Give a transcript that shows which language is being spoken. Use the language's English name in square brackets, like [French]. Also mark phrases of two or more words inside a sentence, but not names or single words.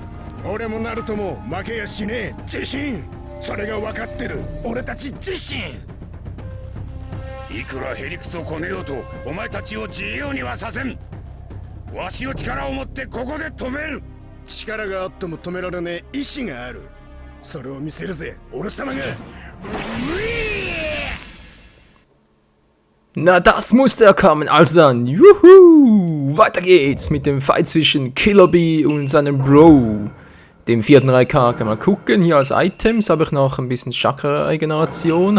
[Japanese] 俺もナルトも負けやしねえ。自信、それが分かってる。俺たち自信。いくらへりくつをこねようとお前たちを自由にはさせん。わしの力を持ってここで止める。力があっても止められねえ意志がある。それを見せるぜ、俺様が。 [German] Na, das musste ja kommen. Also dann, juhu! Weiter geht's mit dem Fight zwischen Killer Bee und seinem Bro, dem 4. Raikage. Mal gucken, hier als Items habe ich noch ein bisschen Chakra-Regeneration.